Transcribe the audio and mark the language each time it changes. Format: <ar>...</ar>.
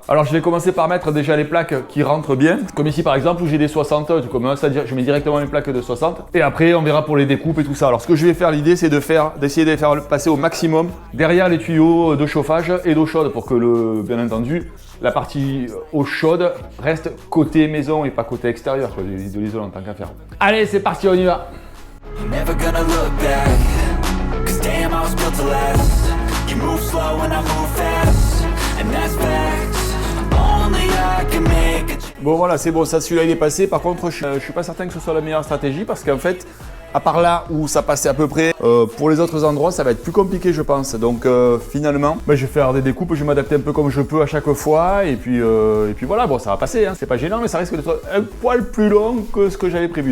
<fr>Alors je vais commencer par mettre déjà les plaques qui rentrent bien, comme ici par exemple où j'ai des 60, c'est-à-dire je mets directement les plaques de 60. Et après on verra pour les découpes et tout ça. Alors ce que je vais faire, l'idée c'est d'essayer de les faire passer au maximum derrière les tuyaux de chauffage et d'eau chaude pour que bien entendu, la partie eau chaude reste côté maison et pas côté extérieur de l'isolant tant qu'à faire. Allez, c'est parti, on y va.</fr> <en>Never gonna look back, 'cause damn I was built to last. You move slow and I move fast, and that's facts. Only I can make it.</en> <fr>Bon voilà, c'est bon, ça celui-là il est passé. Par contre, je suis pas certain que ce soit la meilleure stratégie parce qu'en fait, à part là où ça passait à peu près, pour les autres endroits, ça va être plus compliqué, je pense. Donc finalement, je vais faire des découpes, je vais m'adapter un peu comme je peux à chaque fois. Et puis voilà, bon, ça va passer, hein. C'est pas gênant, mais ça risque d'être un poil plus long que ce que j'avais prévu.</fr>